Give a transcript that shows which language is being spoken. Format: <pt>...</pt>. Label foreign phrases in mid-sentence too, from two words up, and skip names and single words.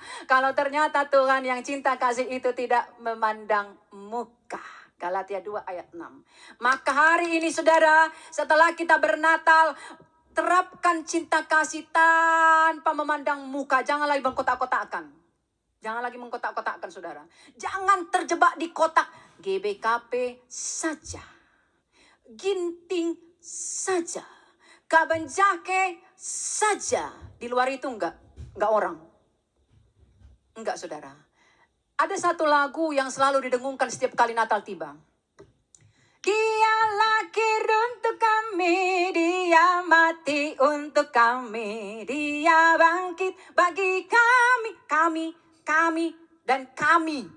<id>Kalau ternyata Tuhan yang cinta kasih itu tidak memandang muka. Galatia 2 ayat 6. Maka hari ini saudara, setelah kita bernatal, terapkan cinta kasih tanpa memandang muka. Jangan lagi mengkotak-kotakkan. Jangan lagi mengkotak-kotakkan saudara. Jangan terjebak di kotak. GBKP saja. Ginting saja. Kabanjake saja. Di luar itu enggak orang. Enggak saudara. Ada satu lagu yang selalu didengungkan setiap kali Natal tiba. Dia lahir untuk kami, dia mati untuk kami, dia bangkit bagi kami, dan kami.</id>